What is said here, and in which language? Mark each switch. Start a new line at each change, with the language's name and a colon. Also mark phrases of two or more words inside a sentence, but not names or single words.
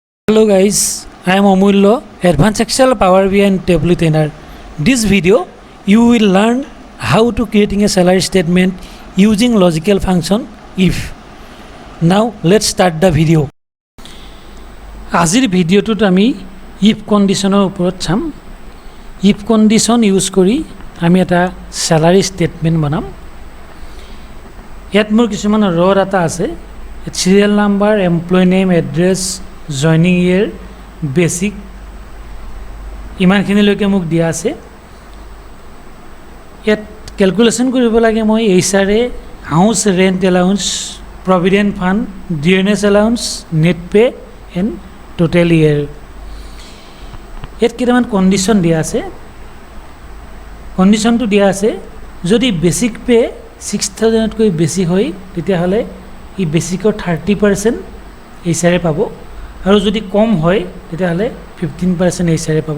English: Hello guys, I am Amulya, Advanced Excel Power BI and Table Trainer. This video, you will learn how to creating a salary statement using logical function if. Now let's start the video.
Assamese: আজিৰ ভিডিওটোত আমি if কন্ডিশনৰ ওপৰত চাম। if কন্ডিশন ইউজ কৰি আমি এটা
English: salary statement
Assamese: বনাম। ইয়াত মোৰ কিছুমান ৰ ডাটা আছে।
English: Serial number, employee name, address, joining year,
Assamese: basic ইমানখিনিলৈকে মোক দিয়া আছে। ইয়াত ক্যালকুলেশন কৰিব লাগে মই HRA,
English: house rent allowance, provident fund, DNS allowance, net pay and total year।
Assamese: ইয়াত কেইটামান কন্ডিশন দিয়া আছে। কন্ডিশনটো দিয়া আছে যদি
English: basic pay
Assamese: 6000 তকৈ বেছি হয় তেতিয়াহলে ই বেসিকৰ 30% HRA পাব আৰু যদি কম হয় তেতিয়াহলে 15% HRA পাব।